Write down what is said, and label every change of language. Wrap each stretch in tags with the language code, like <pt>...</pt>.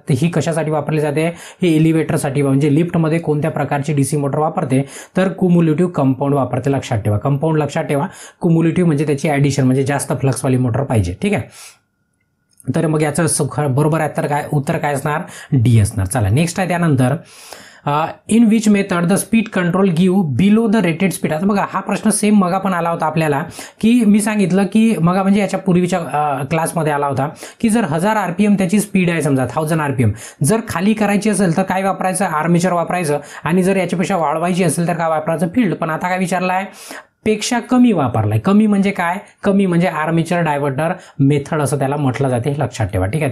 <mr>तर ही कशासाठी वापरली जाते, हे एलिव्हेटरसाठी, म्हणजे लिफ्टमध्ये कोणत्या प्रकारची DC मोटर वापरते, तर क्युम्युलेटिव्ह कंपाऊंड वापरते। लक्षात ठेवा कंपाऊंड, लक्षात ठेवा क्युम्युलेटिव्ह म्हणजे त्याची ॲडिशन, म्हणजे जास्त फ्लक्सवाली मोटर पाहिजे। ठीक आहे। तर मग याचं बरोबर आहे तर काय उत्तर काय असणार, D असणार। चला नेक्स्ट आहे त्यानंतर</mr> <en>In which method the speed control give below the rated speed.</en> <mr>आता बघा हा प्रश्न सेम मगा पण आला होता आपल्याला, की मी सांगितलं की मगा म्हणजे याच्या पूर्वीच्या क्लासमध्ये आला होता की जर 1000 RPM त्याची स्पीड आहे, समजा 1000 RPM, जर खाली करायची असेल तर काय वापरायचं, आर्मेचर वापरायचं, आणि जर याच्यापेक्षा वाढवायची असेल तर काय वापरायचं, फील्ड. पण आता काय विचारलं आहे, पेक्षा कमी वापरलाय. कमी म्हणजे काय, कमी म्हणजे आर्मेचर डायव्हर्टर मेथड असं त्याला म्हटलं जाते, लक्षात ठेवा. ठीक आहे.</mr>